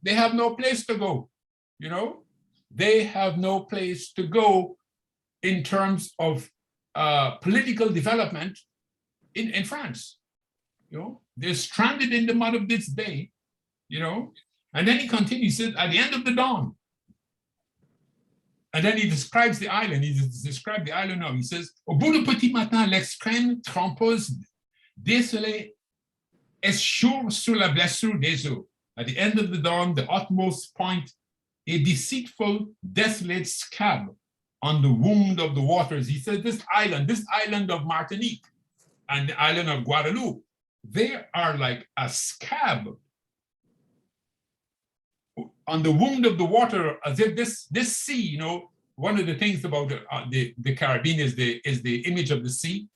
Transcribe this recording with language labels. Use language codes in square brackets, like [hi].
[en] They have no place to go, you know? They have no place to go in terms of political development in France, you know? They're stranded in the mud of this bay, you know? And then he continues, he says, at the end of the dawn. And then he describes the island. He describes the island now. He says, [fr] au bout du petit matin, l'extrême trempeuse désolée échoue sur la blessure des eaux. [en] At the end of the dawn, the utmost point, a deceitful, desolate scab on the wound of the waters. He says, this island of Martinique and the island of Guadeloupe, they are like a scab on the wound of the water, as if this sea, you know, one of the things about the Caribbean is the image of the sea.